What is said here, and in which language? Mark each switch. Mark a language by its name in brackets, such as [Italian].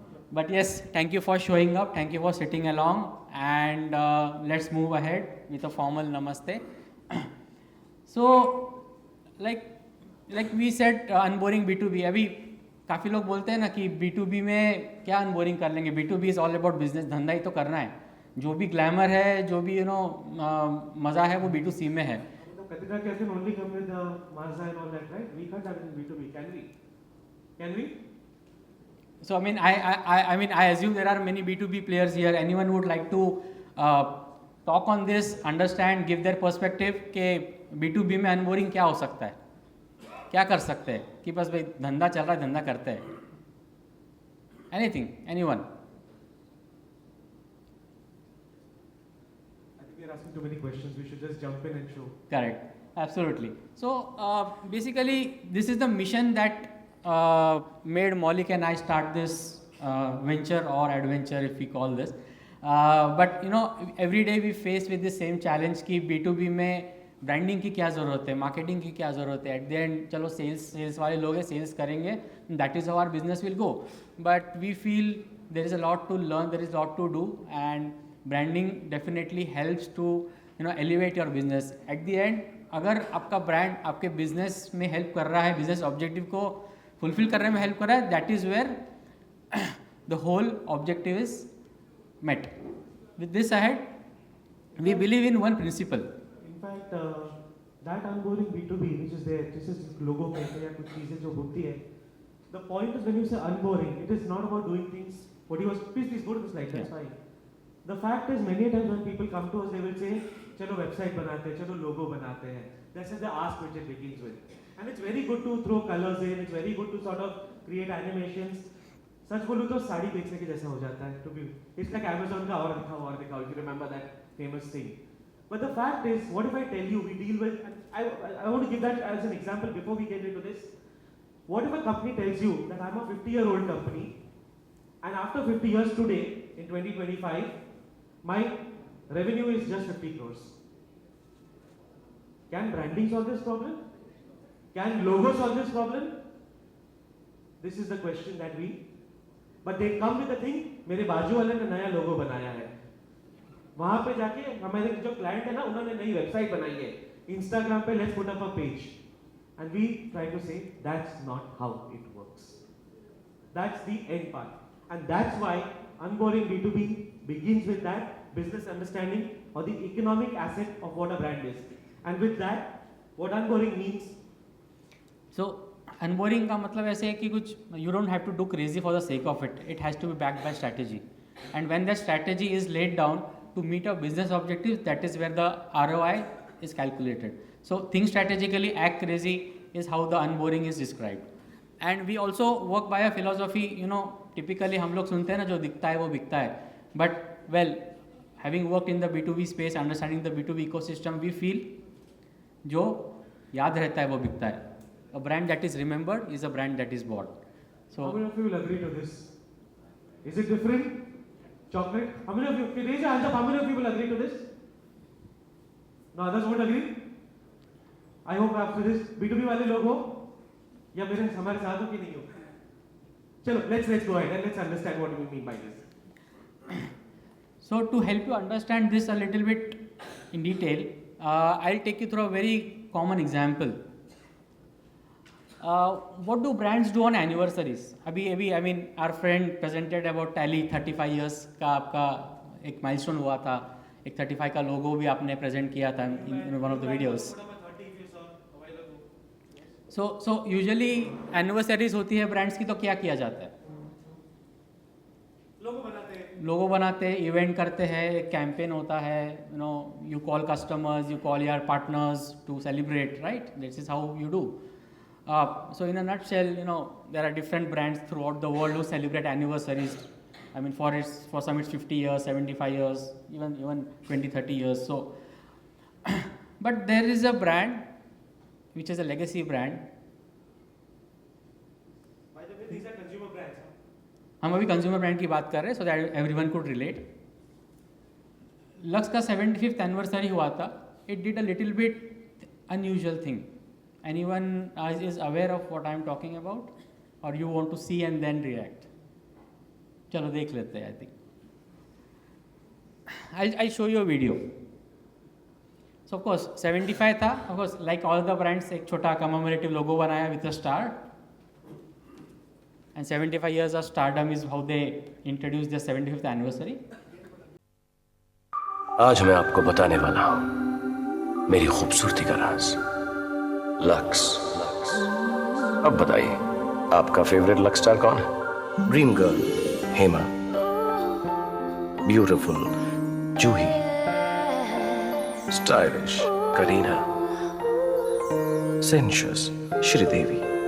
[English] But yes, thank you for showing up. Thank you for sitting along, and let's move ahead with a formal namaste. So, like we said, unboring B2B. [Hindi] अभी काफ़ी लोग बोलते हैं ना कि B2B में क्या unboring कर लेंगे. [English] B2B is all about business. [Hindi] धंधा ही तो करना है. जो भी ग्लैमर है, जो भी मज़ा है, वो B2C में है. [English] Katrina can only come with Mazda and all that, right? We can't have it in B2B, can we? Can we? So I mean, I assume there are many B2B players here. Anyone would like to talk on this, understand, give their perspective [Hindi] कि B2B में unboring क्या हो सकता है, क्या कर सकते हैं, कि बस भाई धंधा चल रहा है, धंधा करते हैं. [English] Anything, anyone? I think we are asking too many questions. We should just jump in and show. Correct, absolutely. So basically, this is the mission that made Maulik and I start this venture or adventure, if we call this. But every day we face with the same challenge [Hindi] कि B2B में branding की क्या ज़रूरत है, marketing की क्या ज़रूरत है. [English] at the end [Hindi] चलो सेल्स वाले लोग हैं, सेल्स करेंगे, [English] That is how our business will go. But we feel there is a lot to learn, there is lot to do, and branding definitely helps to elevate your business. At the end [Hindi] अगर आपका brand आपके business में help कर रहा है, business objective को fulfil करने में हेल्प कर रहा है, [English] That is where the whole objective is met. With this ahead, we believe in one principle. In fact, that onboarding B2B which is there, this is logo [Hindi] कहते हैं कुछ चीजें जो होती है. [English] The point is when you say onboarding, it is not about doing things. What he was, please go to the slide. That's fine. The fact is many times when people come to us, they will say, [Hindi] चलो website बनाते हैं, चलो logo बनाते हैं. [English] That's the ask which it begins with. And it's very good to throw colors in. It's very good to sort of create animations. [Hindi] सच बोलूँ तो साड़ी बेचने के जैसा हो जाता है. [English] To be, it's like Amazon [Hindi] का और दिखाओ. [English] If you remember that famous thing. But the fact is, what if I tell you we deal with? I want to give that as an example before we get into this. What if a company tells you that I'm a 50-year-old company, and after 50 years today, in 2025, my revenue is just 50 crores. Can branding solve this problem? Can logo solve this problem? This is the question that we. But they come with the thing, [Hindi] मेरे बाजू वाले ने नया लोगो बनाया है. वहाँ पे जाके हमारे जो क्लाइंट है ना, उन्होंने नई वेबसाइट बनाई है. [English] Instagram पे let's put up a page, and we try to say that's not how it works. That's the end part, and that's why onboarding B2B begins with that business understanding or the economic asset of what a brand is, and with that, what onboarding means. So. [Hindi] अनबोरिंग का मतलब ऐसे है कि कुछ [English] You don't have to do crazy for the sake of it. It has to be backed by strategy, and when that strategy is laid down to meet a business objective, that is where the ROI is calculated. So think strategically, act crazy is how the unboring is described. And we also work by a philosophy, typically [Hindi] हम लोग सुनते हैं ना, जो दिखता है वो बिकता है. [English] But well, having worked in the B2B space, understanding the B2B ecosystem, we feel [Hindi] जो याद रहता है वो बिकता है. [English] A brand that is remembered is a brand that is bought. So how many of you will agree to this? Is it different? chocolate. How many of you, can raise your hands up, how many of you will agree to this? No, others won't agree? [Hindi] I hope after this, B2B वाले लोग हो या मेरे हमारे साथ हो कि नहीं हो? [English] चलो, let's go ahead and let's understand what we mean by this. So to help you understand this a little bit in detail, I'll take you through a very common example. What do brands do on anniversaries? अभी I mean our friend presented about Tally 35 years [Hindi] का आपका एक milestone हुआ था, एक 35 का logo भी आपने present किया था [English] in one of the videos. [Hindi] So usually anniversaries होती है brands की तो क्या किया जाता है? लोगो बनाते हैं, इवेंट करते हैं, एक कैंपेन होता है, [English] you call customers, you call your partners to celebrate, right? This is how you do. So in a nutshell, there are different brands throughout the world who celebrate anniversaries. I mean, for some it's 50 years, 75 years, even 20, 30 years. So, but there is a brand which is a legacy brand. By the way, these are consumer brands. [Hindi] हम अभी consumer brand की बात कर रहे हैं [English] so that everyone could relate. [Hindi] Lux का 75th anniversary हुआ था. [English] It did a little bit unusual thing. Anyone is aware of what I am talking about, or you want to see and then react? [Hindi] चलो देख लेते हैं. [English] I think I'll show you a video. So of course 75 था. Of course like all the brands [Hindi] एक छोटा [English] commemorative logo बनाया with a star. And 75 years of stardom is how they introduced their 75th anniversary. [Hindi] आज मैं आपको बताने वाला हूं मेरी खूबसूरती का राज. लक्स. अब बताइए आपका फेवरेट लक्स स्टार कौन है? ड्रीम गर्ल हेमा, ब्यूटीफुल जूही, स्टाइलिश करीना, सेंशस श्रीदेवी.